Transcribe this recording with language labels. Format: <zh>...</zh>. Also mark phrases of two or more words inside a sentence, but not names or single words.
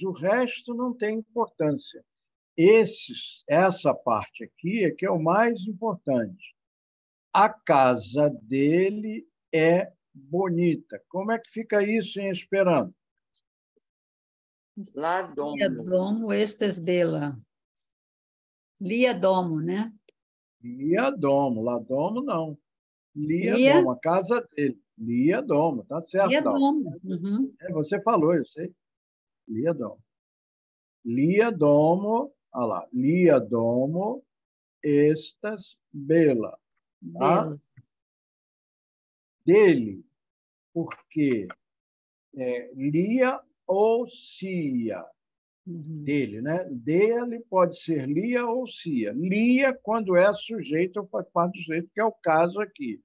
<pt>O resto não tem importância. Essa parte aqui é que é o mais importante. A casa dele é bonita. Como é que fica isso em Esperanto? Lá</pt> <eo>Lia domo. domo estas bela. Lia domo, né? Lia domo. Lá domo, não. Lia Lia? domo,</eo> <pt>a casa dele.</pt> <eo>Lia domo,</eo> <pt>tá certo,</pt> <eo>Lia</eo> <pt>Dalva?</pt> <eo>domo. Uhum.</eo> <pt>Você falou, eu sei.</pt> <eo>Lia domo. Lia domo,</eo> <pt>olha lá.</pt> <eo>Lia domo estas bela.</eo> <pt>Tá? Bela. Dele, porque lia ou cia. dele, né? Dele pode ser lia ou cia. Lia quando é sujeito ou faz parte do sujeito, que é o caso aqui.</pt>